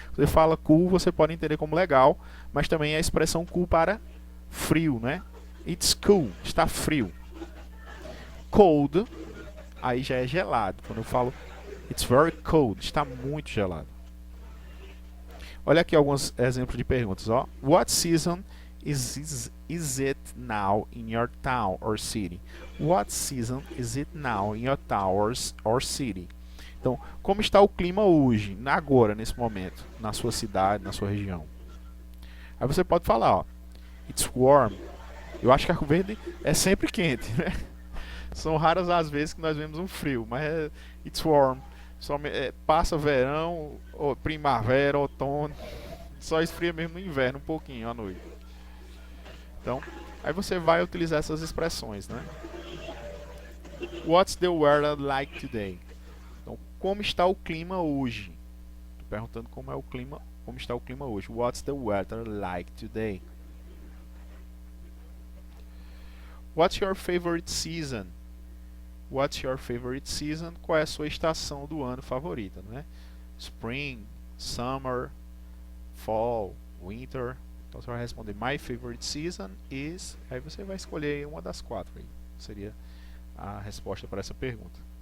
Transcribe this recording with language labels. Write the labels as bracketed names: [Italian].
[Portuguese] Você fala cool, você pode entender como legal, mas também é a expressão cool para frio, né? [English] It's cool, [Portuguese] está frio. Cold, aí já é gelado. Quando eu falo [English] it's very cold, [Portuguese] está muito gelado. Olha aqui alguns exemplos de perguntas, ó. [English] What season is it now in your town or city? What season is it now in your town or city? [Portuguese] Então, como está o clima hoje, agora, nesse momento, na sua cidade, na sua região? Aí você pode falar, ó. [English] It's warm. [Portuguese] Eu acho que Arco Verde é sempre quente, né? São raras as vezes que nós vemos um frio, mas [English] it's warm. [Portuguese] Passa verão, primavera, outono, só esfria mesmo no inverno um pouquinho à noite. Então, aí você vai utilizar essas expressões, né? [English] What's the weather like today? [Portuguese] Então, como está o clima hoje? Estou perguntando como está o clima hoje. [English] What's the weather like today? What's your favorite season? What's your favorite season? [Portuguese] Qual é a sua estação do ano favorita, né? [English] Spring, summer, fall, winter. [Portuguese] Então você vai responder [English] my favorite season is. [Portuguese] Aí você vai escolher uma das 4 aí. Seria a resposta para essa pergunta.